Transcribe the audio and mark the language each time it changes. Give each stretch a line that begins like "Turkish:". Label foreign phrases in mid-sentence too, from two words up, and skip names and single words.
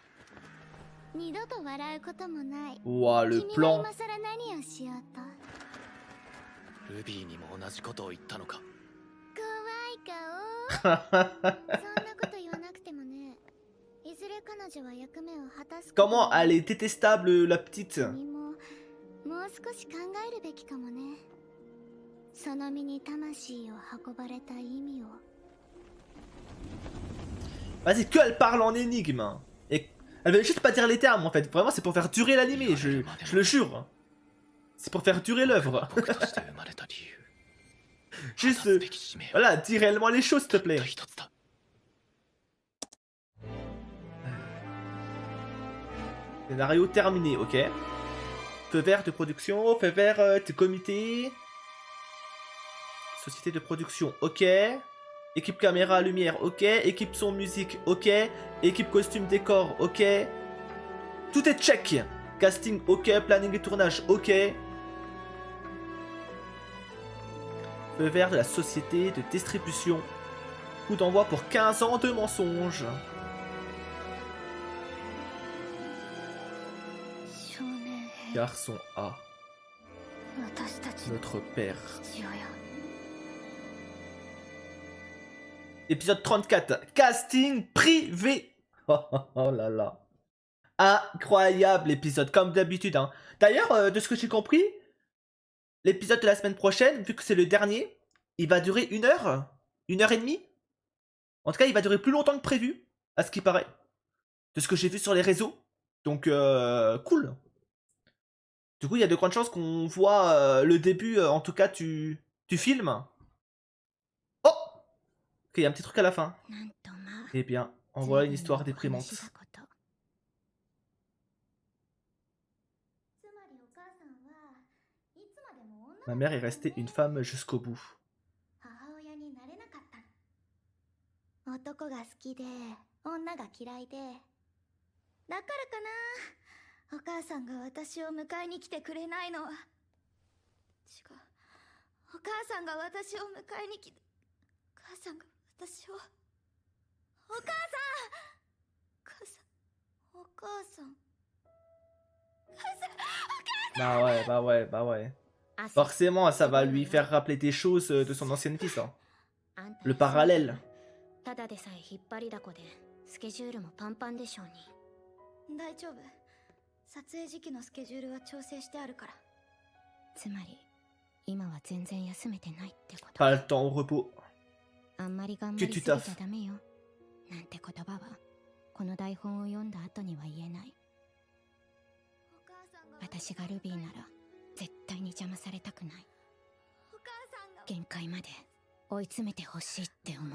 Japanese: 二度と笑うこともない。
French: Ouah, le
Japanese: 君は
French: plan.
Japanese: 今さら何をしようと。ルビーにも同じことを言ったのか。怖い顔。そんなこと言わなくてもね。いずれ彼女は役目を果たす。
French: Comment elle est détestable, la petite.
Japanese: 君ももう少し考えるべきかもね。その身に魂を運ばれた意味を。
French: Vas-y, que elle parle en énigme. Et elle veut juste pas dire les termes, en fait. Vraiment, c'est pour faire durer l'animé, je le jure. C'est pour faire durer l'œuvre.
Japanese: 僕として生まれた理由。
French: Juste,
Japanese: 果たすべき使命は
French: voilà, dis réellement les choses, s'il te
Japanese: たった
French: plaît.
Japanese: 一つだ。
French: Scénario terminé, ok. Feu vert de production, feu vert de comité. Société de production, ok. Équipe caméra, lumière, ok. Équipe son, musique, ok. Équipe costume, décor, ok. Tout est check. Casting, ok. Planning et tournage, ok. Feu vert de la société de distribution. Coup d'envoi pour 15 ans de mensonges.
Japanese: 少年兵
French: Garçon A,
Japanese: 私たちの
French: notre père.
Japanese: 父親
French: Épisode 34, casting privé. Oh là là. Incroyable épisode, comme d'habitude. Hein. D'ailleurs, de ce que j'ai compris, l'épisode de la semaine prochaine, vu que c'est le dernier, il va durer 1 heure et demie. En tout cas, il va durer plus longtemps que prévu, à ce qui paraît. De ce que j'ai vu sur les réseaux. Donc, cool. Du coup, il y a de grandes chances qu'on voit le début, en tout cas, tu filmes. Oh! Ok, il y a un petit truc à la fin.
Japanese: なんとまあ
French: Eh bien, en voilà une
Japanese: 随分
French: histoire
Japanese: なお話
French: déprimante.
Japanese: だこと。つまりお母さんはいつまでも女
French: Ma
Japanese: の
French: mère
Japanese: 子
French: est
Japanese: だった
French: restée
Japanese: の
French: une
Japanese: ね
French: femme jusqu'au bout.
Japanese: 母親になれなかったの。男が好きで女が嫌いで、だからかな、お母さんが私を迎えに来てくれないのは。違う、お母さんが私を迎えに来て、お母さんが私を、お母さん、お母さん、
French: Bah ouais, bah ouais, bah ouais. Forcément, ça va lui faire rappeler des choses de son ancienne vie, ça. Le parallèle.
Japanese: ただでさえ引っ張りだこでスケジュールもパンパンでしょうに。大丈夫、撮影時期のスケジュールは調整してあるから。つまり今は全然休めてないってこと。
French: Pas le temps au repos.
Japanese: あんまり頑張りすぎちゃダメよなんて言葉はこの台本を読んだ後には言えない。私がルビーなら絶対に邪魔されたくない。限界まで追い詰めてほしいって思う。